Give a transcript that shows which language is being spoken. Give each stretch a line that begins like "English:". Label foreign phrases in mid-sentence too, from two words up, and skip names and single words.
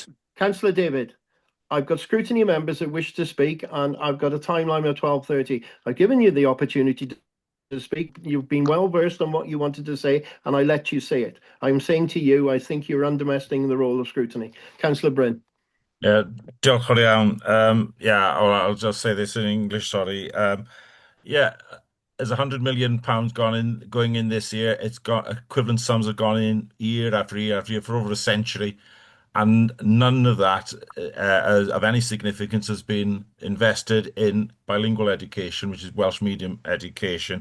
English: Councillor David, I've got scrutiny members that wish to speak, and I've got a timeline of 12:30. I've given you the opportunity to speak. You've been well versed on what you wanted to say, and I let you say it. I'm saying to you, I think you're underestimating the role of scrutiny. Councillor Bryn.
Welsh: Yeah, diolch yn iawn.
English: Yeah, I'll just say this in English, sorry. Yeah, there's £100 million going in this year. It's got equivalent sums have gone in year after year after year for over a century. And none of that of any significance has been invested in bilingual education, which is Welsh medium education.